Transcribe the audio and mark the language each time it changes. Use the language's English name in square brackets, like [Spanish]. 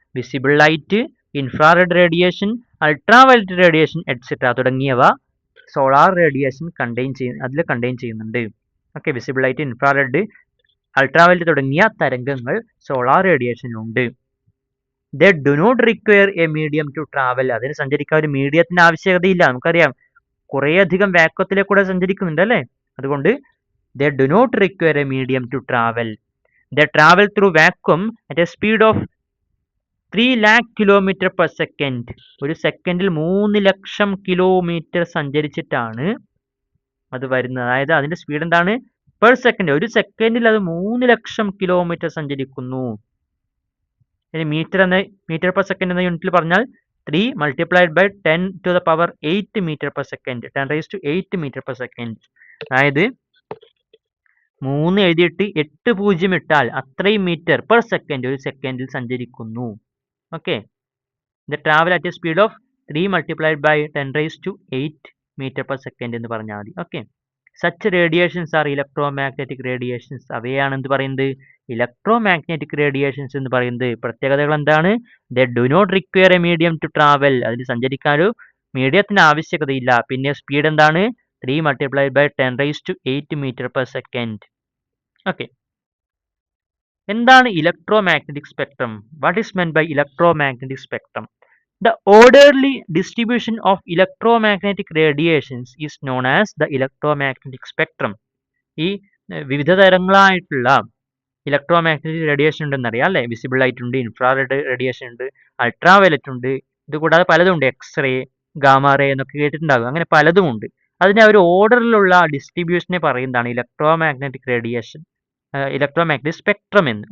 [Malayalam] Visible light, infrared radiation, ultraviolet radiation et cetera തുടങ്ങിയവ solar radiation contain ചെയ്യുന്നുണ്ട്. Okay, visible light, infrared, ultraviolet തുടങ്ങിയ തരംഗങ്ങൾ solar റേഡിയേഷനുണ്ട്. [English] They do not require a medium to travel. [Malayalam] അതിന് സഞ്ചരിക്കാൻ ഒരു മീഡിയത്തിന്റെ ആവശ്യകതയില്ല. നമുക്കറിയാം കുറേയധികം വാക്വത്തിലേക്കൂടെ സഞ്ചരിക്കുന്നുണ്ട് അല്ലേ? അതുകൊണ്ട് [English] they do not require a medium to travel. They travel through vacuum at a speed of 3 lakh kilometer per second. [Malayalam] ഒരു സെക്കൻഡിൽ 3 ലക്ഷം കിലോമീറ്റർ സഞ്ചരിച്ചിട്ടാണ് അത് വരുന്നത്. അതായത് അതിന്റെ സ്പീഡ് എന്താണ്? Per second. ഒരു സെക്കൻഡിൽ അത് 3 ലക്ഷം കിലോമീറ്റർ സഞ്ചരിക്കുന്നു. ഇനി മീറ്റർ പെർ സെക്കൻഡ് എന്ന യൂണിറ്റിൽ പറഞ്ഞാൽ [English] 3 multiplied by 10 to the power 8 meter per second. 10 raised to 8 meter per second. [Malayalam] അതായത് 3 എഴുതിയിട്ട് 8 പൂജ്യം ഇട്ടാൽ അത്രയും മീറ്റർ പെർ സെക്കൻഡ് ഒരു സെക്കൻഡിൽ സഞ്ചരിക്കുന്നു. [English] okay, the travel at a speed of 3 multiplied by 10 raised to 8 meter per second [Malayalam] എന്ന് പറഞ്ഞാൽ മതി. [English] Okay, such radiations are electromagnetic radiations. [Malayalam] അവയാണ് എന്ത് പറയുന്നത്? ഇലക്ട്രോമാഗ്നറ്റിക് റേഡിയേഷൻസ് എന്ന് പറയുന്നത്. പ്രത്യേകതകൾ എന്താണ്? [English] They do not require a medium to travel. [Malayalam] അതിന് സഞ്ചരിക്കാൻ ഒരു മീഡിയത്തിന് ആവശ്യകതയില്ല. പിന്നെ സ്പീഡ് എന്താണ്? [English] 3 multiplied by 10 raised to 8 meter per second. [Malayalam] Okay, എന്താണ് electromagnetic spectrum? [English] What is meant by electromagnetic spectrum? The orderly distribution of electromagnetic radiations is known as the electromagnetic spectrum. [Malayalam] ഈ വിവിധ തരങ്ങളായിട്ടുള്ള electromagnetic radiation ഉണ്ടെന്നറിയാം അല്ലേ? Visible light ഉണ്ട്, infrared radiation ഉണ്ട്, ultraviolet ഉണ്ട്, ഇത് കൂടാതെ പലതും ഉണ്ട്. എക്സ്റേ, ഗാമാറേ എന്നൊക്കെ കേട്ടിട്ടുണ്ടാകും. അങ്ങനെ പലതും ഉണ്ട്. അതിനെ ഒരു ഓർഡറിലുള്ള ഡിസ്ട്രിബ്യൂഷനെ പറയുന്നതാണ് ഇലക്ട്രോമാഗ്നറ്റിക് റേഡിയേഷൻ, ഇലക്ട്രോമാഗ്നറ്റിക് സ്പെക്ട്രം എന്ന്.